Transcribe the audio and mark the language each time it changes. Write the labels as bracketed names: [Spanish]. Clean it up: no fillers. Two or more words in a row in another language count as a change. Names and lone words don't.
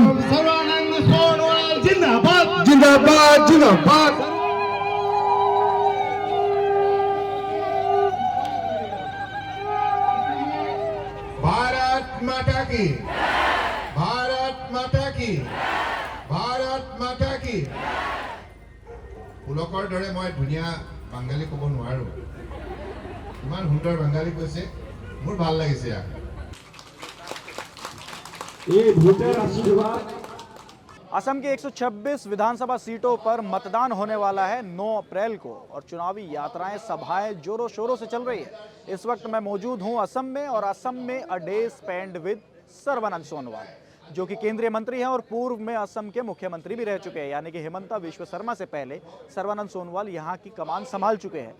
[Hindi] सर्वानंद सोनोवाल जिंदाबाद, जिंदाबाद, जिंदाबाद। भारत माता की, भारत माता की, भारत माता की। [Assamese] পুলকৰ দৰে মই ধুনীয়া বাঙালী ক'ব নোৱাৰো, ইমান সুন্দৰ বাঙালী কৈছে, মোৰ ভাল লাগিছে। [Hindi] ये भोटर आशीर्वाद। असम की 126 विधानसभा सीटों पर मतदान होने वाला है 9 अप्रैल को और चुनावी यात्राएं, सभाएं जोरों शोरों से चल रही है। इस वक्त मैं मौजूद हूं असम में और असम में [English] a day spend with [Hindi] सर्बानंद सोनोवाल, जो कि केंद्रीय मंत्री हैं और पूर्व में असम के मुख्यमंत्री भी रह चुके हैं, यानी कि हिमंता विश्व शर्मा से पहले सर्बानंद सोनोवाल यहाँ की कमान संभाल चुके हैं।